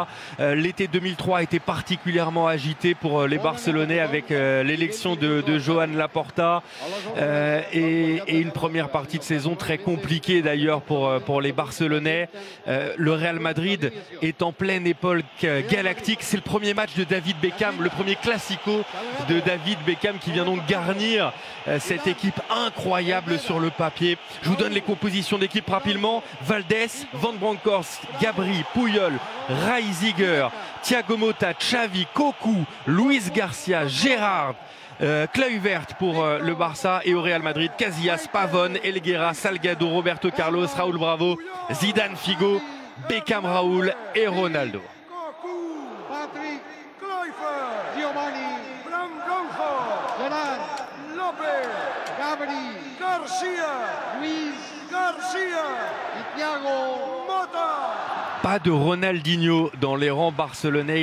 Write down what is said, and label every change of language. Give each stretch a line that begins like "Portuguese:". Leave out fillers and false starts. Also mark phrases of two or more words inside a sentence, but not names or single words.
French: L'été 2003 a été particulièrement agité pour les Barcelonais avec l'élection de Joan Laporta et une première partie de saison très compliquée d'ailleurs pour les Barcelonais. Le Real Madrid est en pleine époque galactique. C'est le premier match de David Beckham, le premier classico de David Beckham qui vient donc garnir cette équipe incroyable sur le papier. Je vous donne les compositions d'équipe rapidement. Valdés, Van Bronckhorst, Gabri, Puyol, Reisiger, Thiago Motta, Xavi, Cocu, Luis Garcia, Gérard, Kluivert pour le Barça, et au Real Madrid, Casillas, Pavón, Helguera, Salgado, Roberto Carlos, Raúl Bravo, Zidane, Figo, Beckham, Raúl et Ronaldo. Pas de Ronaldinho dans les rangs barcelonais.